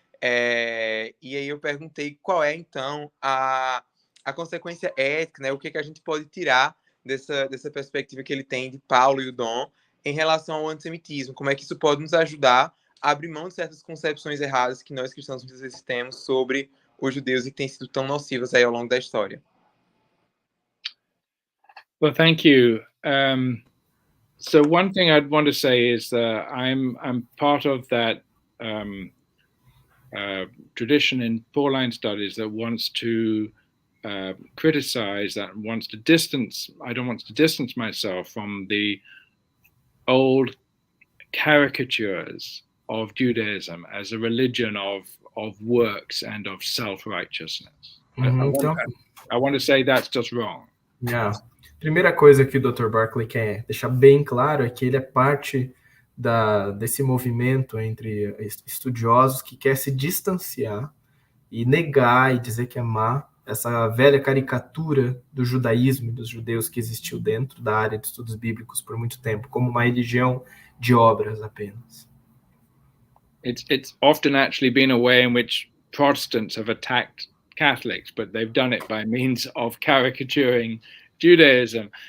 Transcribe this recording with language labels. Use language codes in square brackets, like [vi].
[pt] E aí eu perguntei qual é, então, a consequência ética, né, o que a gente pode tirar dessa perspectiva que ele tem de Paulo e o Dom em relação ao antissemitismo, como é que isso pode nos ajudar a abrir mão de certas concepções erradas que nós cristãos muitas vezes temos sobre os judeus e que têm sido tão nocivas aí ao longo da história. [en] Well, thank you. So one thing I'd want to say is that I'm part of that tradition in Pauline studies that wants to criticize, that wants to distance. I don't want to distance myself from the old caricatures of Judaism as a religion of works and of self-righteousness. I want to say that's just wrong. [pt] Primeira coisa que o Dr. Barclay quer deixar bem claro é que ele é parte desse movimento entre estudiosos que quer se distanciar e negar e dizer que é má essa velha caricatura do judaísmo e dos judeus que existiu dentro da área de estudos bíblicos por muito tempo, como uma religião de obras apenas. [en] It's often actually been a way in which Protestants have attacked Catholics, but they've done it by means of caricaturing Judaism.